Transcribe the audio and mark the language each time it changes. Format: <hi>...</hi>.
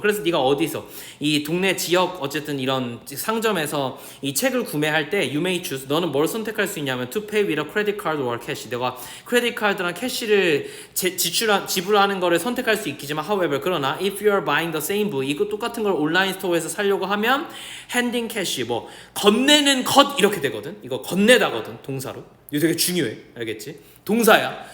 <ko>그래서 네가 어디서 이 동네 지역 어쨌든 이런 상점에서 이 책을 구매할 때</ko> <en>you may choose.</en> <ko>너는 뭘 선택할 수 있냐면</ko> <en>to pay with a credit card or cash.</en> <ko>내가 크레딧 카드랑 캐시를 지불하는 거를 선택할 수 있겠지만</ko> <en>however</en> <ko>그러나</ko> <en>if you are buying the same book</en> <ko>이거 똑같은 걸 온라인 스토어에서 사려고 하면</ko> <en>handing cash</en> <ko>뭐 건네는 것 이렇게 되거든. 이거 건네다거든 동사로. 이거 되게 중요해. 알겠지? 동사야.</ko>